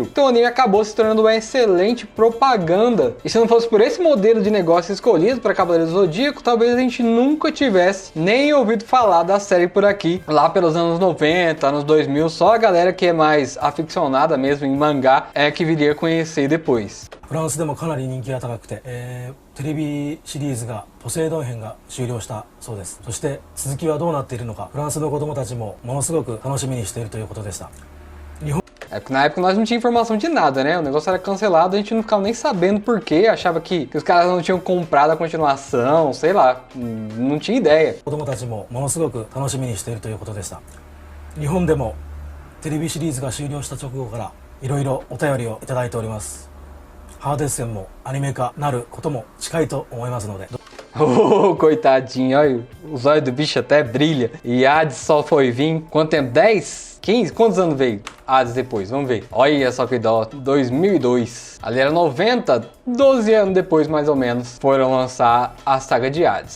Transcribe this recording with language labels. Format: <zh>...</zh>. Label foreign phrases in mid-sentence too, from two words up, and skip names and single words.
<pt>Então o anime acabou se tornando uma excelente propaganda, e se não fosse por esse modelo de negócio escolhido para Cavaleiros do Zodíaco, talvez a gente nunca tivesse nem ouvido falar da série por aqui, lá pelos anos 90, anos 2000, só a galera que é mais aficionada mesmo em mangá é que viria conhecer depois.</pt> <ja>フランスでもかなり人気が高くて、テレビシリーズがポセイドン編が終了したそうです。そして続きはどうなっているのか、フランスの子供たちもものすごく楽しみにしているということでした。</ja> <pt>É porque na época nós não tínhamos informação de nada, né? O negócio era cancelado, a gente não ficava nem sabendo por quê, achava que os caras não tinham comprado a continuação, sei lá, não tinha ideia.</pt> <ja>子供たちもものすごく楽しみにしているということでした。日本でもテレビシリーズが終了した直後からいろいろお便りをいただいております。ハーデス戦もアニメ化なることも近いと思いますので。</ja> <pt>Oh, coitadinho, olha, os olhos do bicho até brilha. E Hades só foi vir, quanto tempo? 10? 15? Quantos anos veio Hades depois? Vamos ver. Olha só que dó, 2002. Ali era 90, 12 anos depois mais ou menos, foram lançar a saga de Hades.</pt>